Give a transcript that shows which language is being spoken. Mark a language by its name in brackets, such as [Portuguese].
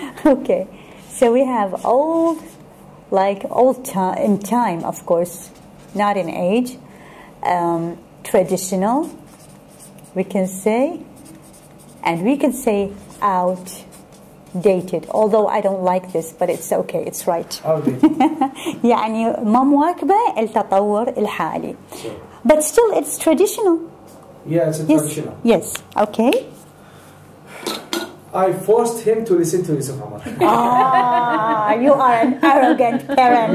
[English] Okay, so we have old in time, of course, not in age, traditional, we can say, and we can say outdated, although I don't like this, but it's okay, it's right. [Arabic] يعني ما مواكبة التطور الحالي. [English] But still it's traditional. Yeah, it's traditional. Yes, okay. I forced him to listen to Yusuf Amar. Ah, you are an arrogant parent.